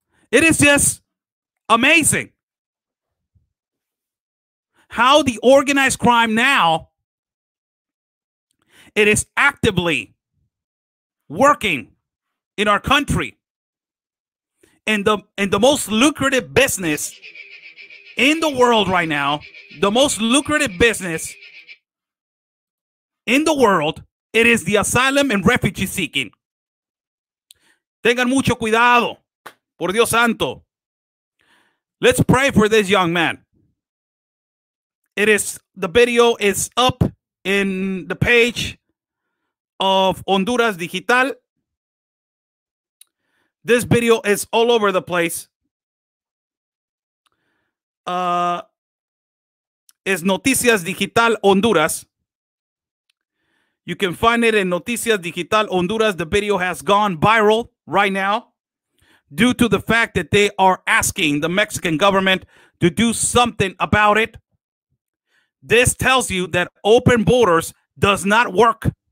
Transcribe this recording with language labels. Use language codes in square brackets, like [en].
[en] It is just amazing how the organized crime now, it is actively working in our country. And the most lucrative business in the world right now, the most lucrative business in the world, it is the asylum and refugee seeking. [es] Tengan mucho cuidado, por Dios santo. [en] Let's pray for this young man. The video is up in the page of Honduras Digital. This video is all over the place. [es] Es Noticias Digital Honduras. [en] You can find it in Noticias Digital Honduras. The video has gone viral right now due to the fact that they are asking the Mexican government to do something about it. This tells you that open borders does not work.